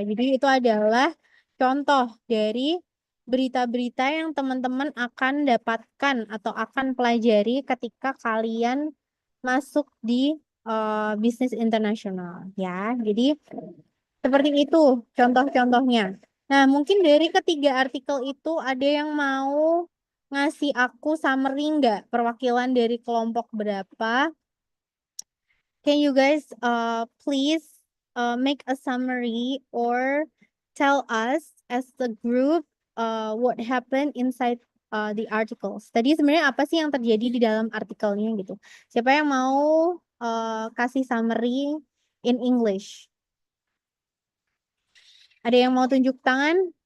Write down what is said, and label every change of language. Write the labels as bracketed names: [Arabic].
[Indonesian] Jadi itu adalah contoh dari berita-berita yang teman-teman akan dapatkan atau akan pelajari ketika kalian masuk di bisnis internasional ya. Jadi seperti itu contoh-contohnya. Nah, mungkin dari ketiga artikel itu ada yang mau ngasih aku summary nggak perwakilan dari kelompok berapa? [English] Can you guys please make a summary or tell us as the group what happened inside the articles? [Indonesian] Tadi sebenarnya apa sih yang terjadi di dalam artikelnya gitu? Siapa yang mau kasih [English] summary in English? [Indonesian] Ada yang mau tunjuk tangan?